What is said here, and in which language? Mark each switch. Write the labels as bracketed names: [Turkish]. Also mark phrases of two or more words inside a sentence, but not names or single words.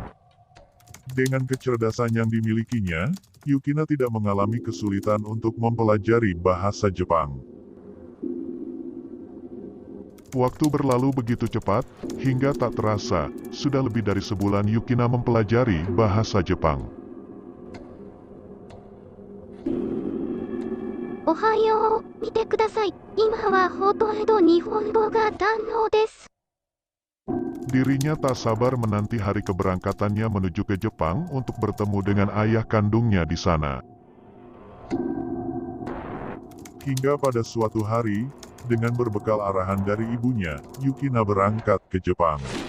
[Indonesian] Dengan kecerdasan yang dimilikinya, Yukina tidak mengalami kesulitan untuk mempelajari bahasa Jepang. Waktu berlalu begitu cepat, hingga tak terasa, sudah lebih dari sebulan Yukina mempelajari bahasa Jepang. [Japanese] おはよう、見てください. 今はほとんど日本語が堪能です. [Indonesian] Dirinya tak sabar menanti hari keberangkatannya menuju ke Jepang untuk bertemu dengan ayah kandungnya di sana. Hingga pada suatu hari, dengan berbekal arahan dari ibunya, Yukina berangkat ke Jepang.